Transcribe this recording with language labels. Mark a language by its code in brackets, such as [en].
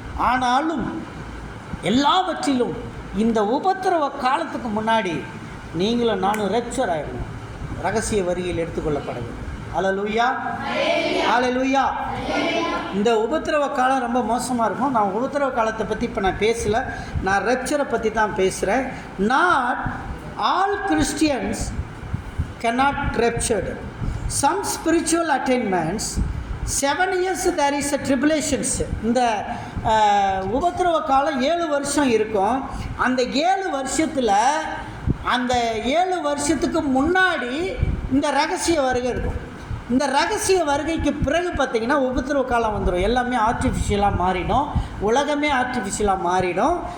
[ta] ஆனாலும் எல்லாவற்றிலும் இந்த உபத்திரவ காலத்துக்கு முன்னாடி நீங்களும் நானும் ரெப்சர் ஆகிடணும், ரகசிய வரியில் எடுத்துக்கொள்ளப்பட வேண்டும். அல்லேலூயா, அல்லேலூயா. இந்த உபத்திரவ காலம் ரொம்ப மோசமாக இருக்கும். நான் உபத்திரவ காலத்தை பற்றி இப்போ நான் பேசலை, நான் ரெப்சரை பற்றி தான் பேசுகிறேன். [en] Not all Christians cannot raptured. Some spiritual attainments 7 years there is a tribulations. [ta] இந்த உபத்திரவ காலம் 7 வருஷம் இருக்கும். அந்த 7 வருஷத்தில் அந்த 7 வருஷத்துக்கு முன்னாடி இந்த ரகசிய வருகை இருக்கும். இந்த ரகசிய வருகைக்கு பிறகு பார்த்திங்கன்னா உபத்திரவ காலம் வந்துடும். எல்லாமே ஆர்டிஃபிஷியலாக மாறிடும், உலகமே ஆர்டிஃபிஷியலாக மாறிடும்.